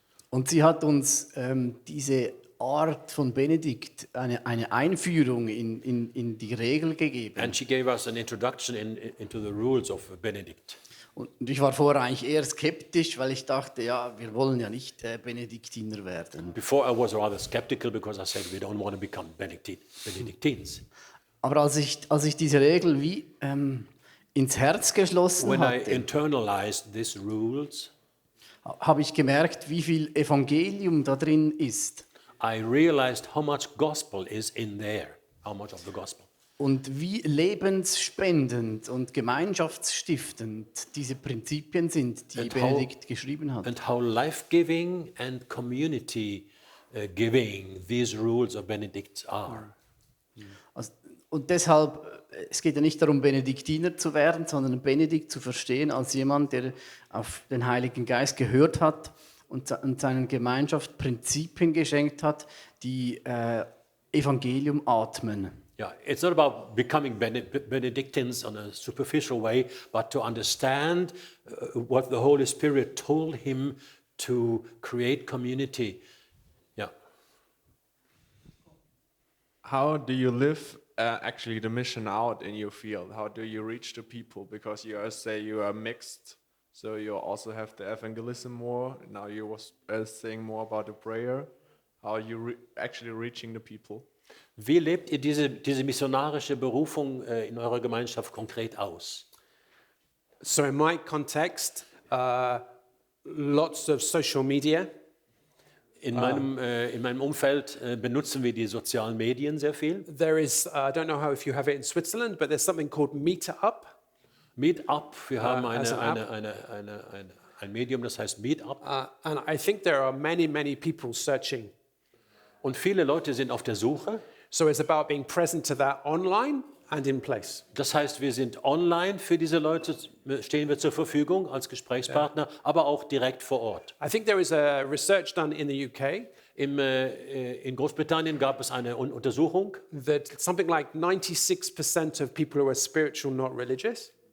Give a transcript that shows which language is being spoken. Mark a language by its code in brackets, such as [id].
[de] Und sie hat uns diese Art von Benedikt, eine Einführung in die Regel gegeben. [en] And she gave us an introduction into the rules of Benedict. [de] Und ich war vorher eigentlich eher skeptisch, weil ich dachte, ja, wir wollen ja nicht Benediktiner werden. [en] Before I was rather skeptical because I said we don't want to become Benedictines. [de] Aber als ich diese Regel wie ins Herz geschlossen [en] When I [de] hatte, [en] internalized these rules, [de] habe ich gemerkt, wie viel Evangelium da drin ist. [en] I realized how much gospel is in there, how much of the gospel. [de] Und wie lebensspendend und gemeinschaftsstiftend diese Prinzipien sind, die Benedikt geschrieben hat. [en] And how life-giving and community-giving these rules of Benedict are. [de] Also, und deshalb, es geht ja nicht darum, Benediktiner zu werden, sondern Benedikt zu verstehen als jemand, der auf den Heiligen Geist gehört hat und seiner Gemeinschaft Prinzipien geschenkt hat, die Evangelium atmen. [en] Yeah, it's not about becoming Benedictines on a superficial way, but to understand what the Holy Spirit told him to create community. Yeah. How do you live actually the mission out in your field? How do you reach the people? Because you say you are mixed, so you also have the evangelism more. Now you was saying more about the prayer. How are you actually reaching the people? [de] Wie lebt ihr diese missionarische Berufung in eurer Gemeinschaft konkret aus? [en] So in my context, lots of social media. [de] In meinem Umfeld benutzen wir die sozialen Medien sehr viel. [en] There is, I don't know how if you have it in Switzerland, but there's something called Meetup. [de] Meetup, wir haben [en] as an [de] ein Medium, das heißt Meetup. [en] And I think there are many people searching. [de] Und viele Leute sind auf der Suche. [en] So it's about being present to that online and in place. [de] Das heißt, wir sind online für diese Leute, stehen wir zur Verfügung als Gesprächspartner, aber auch direkt vor Ort. [en] I think there is a research done in the UK. [de] In Großbritannien gab es eine Untersuchung, [en] that something like 96% of people who are spiritual, not religious,